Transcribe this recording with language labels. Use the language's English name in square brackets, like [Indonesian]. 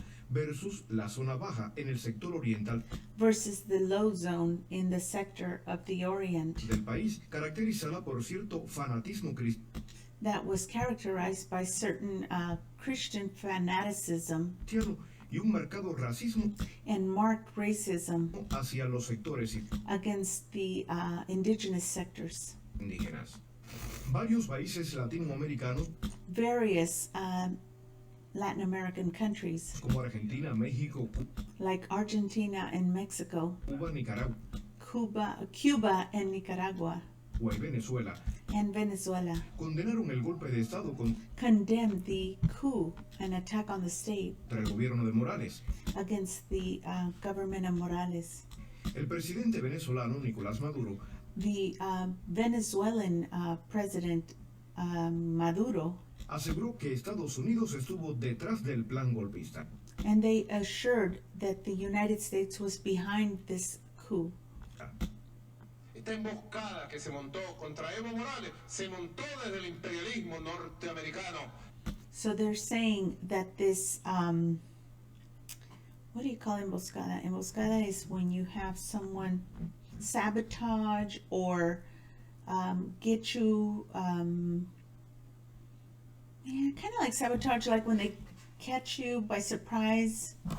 [Spanish] versus la zona baja en el sector oriental [English] versus the low zone in the sector of the Orient [Spanish] del país, caracterizada por cierto fanatismo [English] that was characterized by certain Christian fanaticism [Spanish] cristiano y un marcado racismo [English] and marked racism [Spanish] hacia los sectores [English] against the indigenous sectors. [Spanish] indígenas. Varios países latinoamericanos [English] Various Latin American countries [Spanish] como Argentina, México, [English] like Argentina and Mexico, [Spanish] Cuba, Nicaragua [English] Cuba and Nicaragua [Spanish] y Venezuela [English] and Venezuela [Spanish] condenaron el golpe de Estado [English] condemned the coup, an attack on the state [Spanish] contra el gobierno de Morales. [English] against the government of Morales. [Spanish] El presidente venezolano Nicolás Maduro [English] The Venezuelan president Maduro, [Spanish] aseguró que Estados Unidos estuvo detrás del plan golpista. [English] and they assured that the United States was behind this coup. [Spanish] esta emboscada que se montó contra Evo Morales se montó desde el imperialismo norteamericano. [English] So they're saying that this, what do you call emboscada? Emboscada is when you have someone sabotage or get you, kind of like sabotage, like when they catch you by surprise.